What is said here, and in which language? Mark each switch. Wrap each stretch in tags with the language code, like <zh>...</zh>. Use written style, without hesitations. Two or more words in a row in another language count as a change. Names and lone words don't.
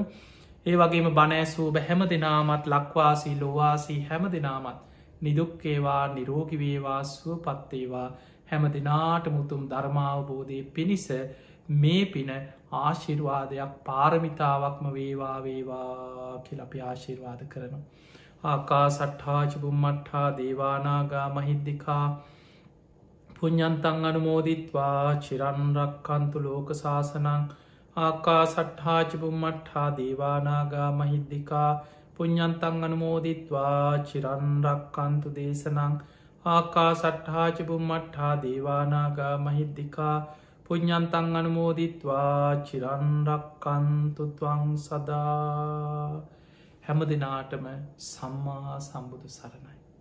<si>ඒ වගේම බණෑසූ බැහැම දෙනාමත් ලක්වාසී ලොවාසී හැම දෙනාමත් නිදුක්කේවා නිරෝගිවේවා සුවපත්තේවා හැම දිනාට මුතුම් ධර්මාවබෝධය පිණිස මේ පින ආශිර්වාදයක් පාරමිතාවක්ම වේවා කියල අපි ආශිර්වාද කරනවා.</si> <pi>ආකා සට්හාචිබුම්මට්හා දේවානාගා මහිද්දිකා පුඤ්ඤන්තං අනුමෝදිත්වා චිරන්රක්කන්තු ලෝක සාසනං ආකා සට්හාචිබුම්මට්හා දේවානාගා මහිද්දිකා පුඤ්ඤන්තං අනුමෝදිත්වා චිරන්රක්කන්තු දේශනං ආකා සට්හාචිබුම්මට්හා දේවානාගා මහිද්දිකා පුඤ්ඤන්තං අනුමෝදිත්වා චිරන්රක්කන්තු ත්වං සදා.</pi> <si>හැම දිනාටම සම්මා සම්බුදු සරණයි.</si>